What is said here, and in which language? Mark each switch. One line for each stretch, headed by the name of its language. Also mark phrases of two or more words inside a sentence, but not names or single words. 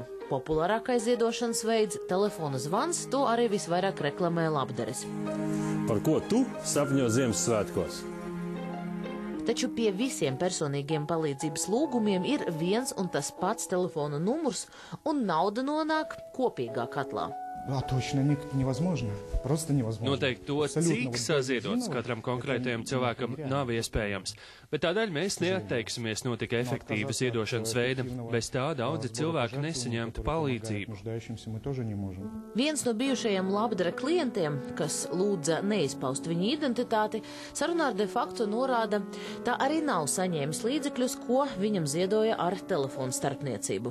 Latvian: Populārākais ziedošanas veids – telefona zvans, to arī visvairāk reklamē Labdaris. Par ko tu sapņo Ziemassvētkos? Taču pie visiem personīgiem palīdzības lūgumiem ir viens un tas pats telefona numurs, un nauda nonāk kopīgā katlā.
Russian: Точно невозможно. Просто невозможно.
Latvian: Noteikti to, cik saziedots katram konkrētajam cilvēkam, nav iespējams. Bet tādēļ mēs neatteiksimies no tik efektīva ziedošanas veida. Bez tā daudzi cilvēki nesaņemtu palīdzību. Viens no bijušajiem Labdara klientiem, kas lūdza neizpaust viņa identitāti, sarunā ar de facto norāda, tā arī nav saņēmis līdzekļus, ko viņam ziedoja ar telefonu starpniecību.